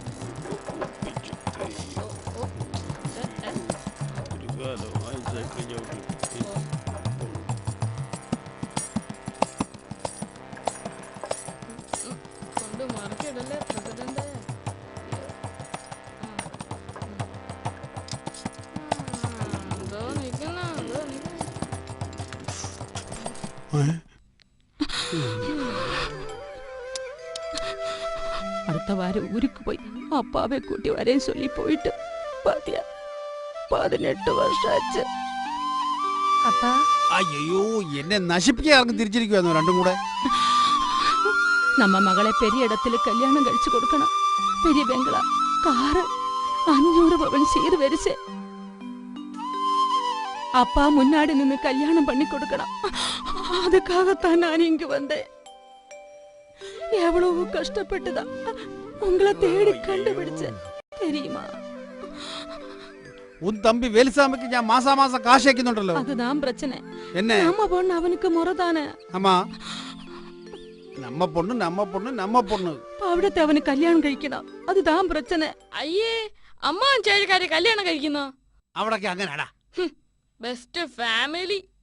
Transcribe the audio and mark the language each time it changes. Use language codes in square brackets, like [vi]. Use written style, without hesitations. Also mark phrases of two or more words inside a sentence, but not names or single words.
[ml] കൊണ്ട് മറക്കിടല്ലേ പ്രസിഡന്റ്. എന്തോ നിൽക്കുന്ന [ta] அடுத்த வாரம் ஊருக்கு போய் அப்பாவை கூட்டி வரேன்னு சொல்லி போயிட்டு பாத்தியா 18 வருஷம் ஆச்சு. அப்பா, [ml] അയ്യോ, എന്നെ നശിപ്പിക്കാൻ ഇറങ്ങി തിരിച്ചിരിക്കുവായിരുന്നു രണ്ടും കൂടെ. [ta] நம்ம மகளை பெரிய இடத்துல கல்யாணம் கழிச்சு கொடுக்கணும். பெரிய பெங்களா, காரு, 500 பவன் சீர் வரிசை. அப்பா முன்னாடி நின்று கல்யாணம் பண்ணி கொடுக்கணும். அதுக்காகத்தான் நான் இங்க வந்தேன். எவ்வளவு கஷ்டப்பட்டுதான் உங்களை தேடி கண்டுபிடிச்சேன் தெரியுமா? உன் தம்பி [ml] വേലുസാമിക്ക് ഞാൻ മാസാമാസം കാശ് അയക്കുന്നുണ്ടല്ലോ. [ta] அதுதான் பிரச்சனை. [ml] എന്നെ [ta] நம்ம பொண்ணு அவனுக்கு முறைதானே. அம்மா, நம்ம பொண்ணு நம்ம பொண்ணு நம்ம பொண்ணு. [ml] അവിടത്തെ അവന് കല്യാണം കഴിക്കണം. [ta] அதுதான் பிரச்சனை. [ml] അയ്യേ, അമ്മ ചേച്ചിക്കാരെ കല്യാണം കഴിക്കുന്നോ? അവിടൊക്കെ അങ്ങനെയാടാ. [en] best family.